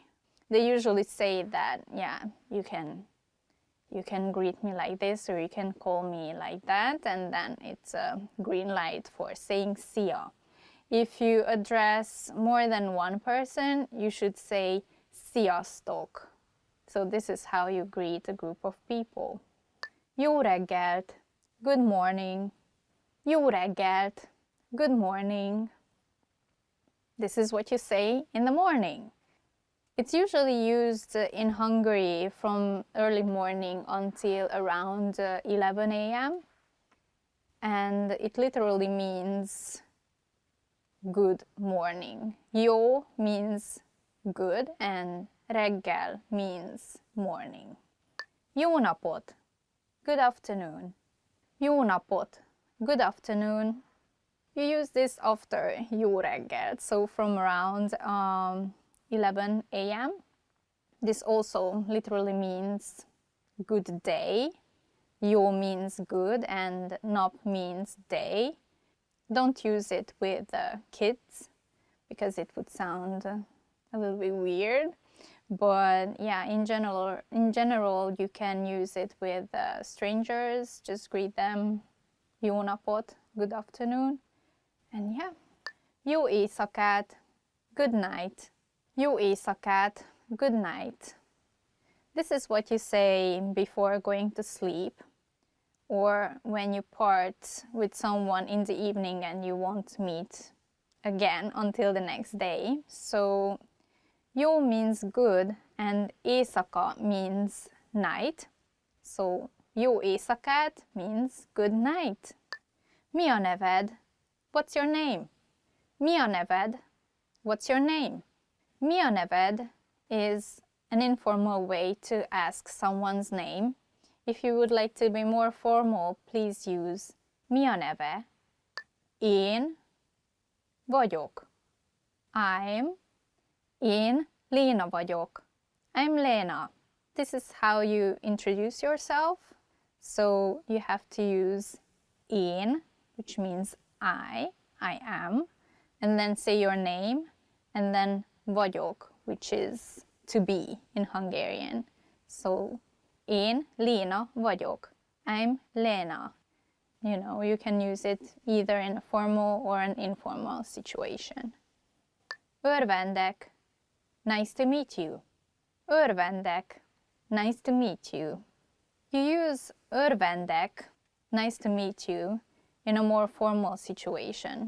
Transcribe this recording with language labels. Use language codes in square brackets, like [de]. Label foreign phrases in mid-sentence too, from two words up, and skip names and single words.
[en] They usually say that, yeah, you can greet me like this or you can call me like that, and then it's a green light for saying szia. If you address more than one person, you should say sziasztok. So this is how you greet a group of people. [hu] Jó reggelt, [en] good morning. [hu] Jó reggelt, [en] good morning. This is what you say in the morning. It's usually used in Hungary from early morning until around 11 a.m. And it literally means good morning. Jó means good and reggel means morning. [hu] Jó napot, [en] good afternoon. [hu] Jó napot, [en] good afternoon. You use this after [hu] jó reggelt, [en] so from around 11 a.m. This also literally means good day. Jó means good and nap means day. Don't use it with kids because it would sound a little bit weird. But yeah, in general, you can use it with strangers. Just greet them. [hu] Jó napot, [en] good afternoon. And yeah, [hu] jó éjszakát, [en] good night. [hu] Jó éjszakát, [en] good night. This is what you say before going to sleep, or when you part with someone in the evening and you won't meet again until the next day. So jó means good and éjszaka means night. So [hu] Jó éjszakát [en] means good night. [hu] Mi a neved? [en] What's your name? [hu] Mi a neved? [en] What's your name? [hu] Mi a neved [en] is an informal way to ask someone's name. If you would like to be more formal, please use [hu] mi a neve? Én vagyok. Én Léna vagyok. [en] I'm Lena. This is how you introduce yourself. So you have to use én, which means I am, and then say your name, and then vagyok, which is to be in Hungarian. [hu] So én Léna vagyok. [en] I'm Lena. You know, you can use it either in a formal or an informal situation. Örvendek. Nice to meet you. Örvendek. Nice to meet you. You use örvendek, nice to meet you, in a more formal situation.